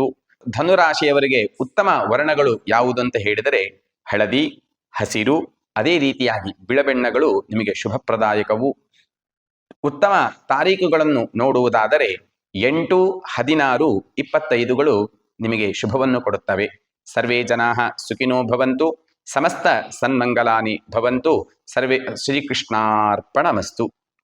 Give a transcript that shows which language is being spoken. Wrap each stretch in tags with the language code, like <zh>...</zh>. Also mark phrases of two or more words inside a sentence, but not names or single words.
<kn>ಧನುರಾಶಿಯವರಿಗೆ ಉತ್ತಮ ವರ್ಣಗಳು ಯಾವುದು ಅಂತ ಹೇಳಿದರೆ ಹಳದಿ, ಹಸಿರು, ಅದೇ ರೀತಿಯಾಗಿ ಬಿಳಬೆಣ್ಣಗಳು ನಿಮಗೆ ಶುಭಪ್ರದಾಯಕವು. ಉತ್ತಮ ತಾರೀಖುಗಳನ್ನು ನೋಡುವುದಾದರೆ 8, 16, 25ಗಳು ನಿಮಗೆ ಶುಭವನ್ನು ಕೊಡುತ್ತವೆ.</kn> <sa>ಸರ್ವೇ ಜನಾಃ ಸುಖಿನೋ ಭವಂತು, ಸಮಸ್ತ ಸನ್ಮಂಗಲಾನಿ ಭವಂತು. ಸರ್ವೇ ಶ್ರೀಕೃಷ್ಣಾರ್ಪಣಮಸ್ತು.</sa>